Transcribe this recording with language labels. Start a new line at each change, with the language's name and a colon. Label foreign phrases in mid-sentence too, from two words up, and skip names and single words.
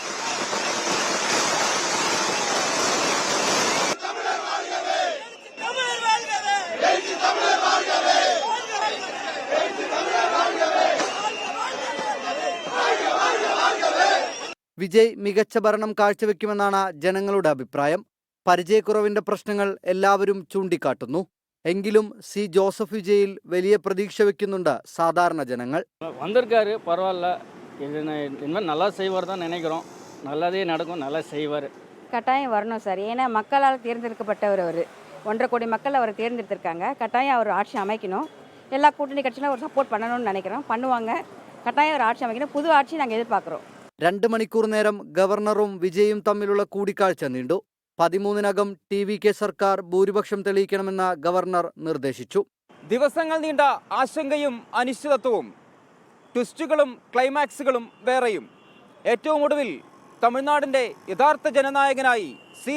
Malayalam: വിജയ് മികച്ച ഭരണം കാഴ്ചവെക്കുമെന്നാണ് ജനങ്ങളുടെ അഭിപ്രായം. പരിചയക്കുറവിന്റെ പ്രശ്നങ്ങൾ എല്ലാവരും ചൂണ്ടിക്കാട്ടുന്നു. എങ്കിലും C. ജോസഫ് വിജയിൽ വലിയ പ്രതീക്ഷ വെക്കുന്നുണ്ട് സാധാരണ ജനങ്ങൾ.
Tamil: வந்திருக்காரு, பரவாயில்ல, இனிமேல் நல்லா செய்வார் தான் நினைக்கிறோம். நல்லதே நடக்கும், நல்லா செய்வார். கட்டாயம் வரணும் சார். ஏன்னா மக்களால் தேர்ந்தெடுக்கப்பட்டவர் அவர். 1.5 கோடி மக்கள் அவரை தேர்ந்தெடுத்திருக்காங்க. கட்டாயம் அவர் ஆட்சி அமைக்கணும். எல்லா கூட்டணி கட்சிகளும் ஒரு சப்போர்ட் பண்ணணும்னு நினைக்கிறோம். பண்ணுவாங்க. கட்டாயம் ஒரு ஆட்சி அமைக்கணும். புது ஆட்சி நாங்கள் எதிர்பார்க்குறோம்.
Malayalam: 2 മണിക്കൂർ നേരം ഗവർണറും വിജയും തമ്മിലുള്ള കൂടിക്കാഴ്ച നീണ്ടു. 13-നകം TVK സർക്കാർ ഭൂരിപക്ഷം തെളിയിക്കണമെന്ന് ഗവർണർ നിർദ്ദേശിച്ചു. ദിവസങ്ങൾ നീണ്ട ആശങ്കയും അനിശ്ചിതത്വവും, ട്വിസ്റ്റുകളും ക്ലൈമാക്സുകളും വേറെയും. ഏറ്റവും ഒടുവിൽ തമിഴ്നാടിന്റെ യഥാർത്ഥ ജനനായകനായി C.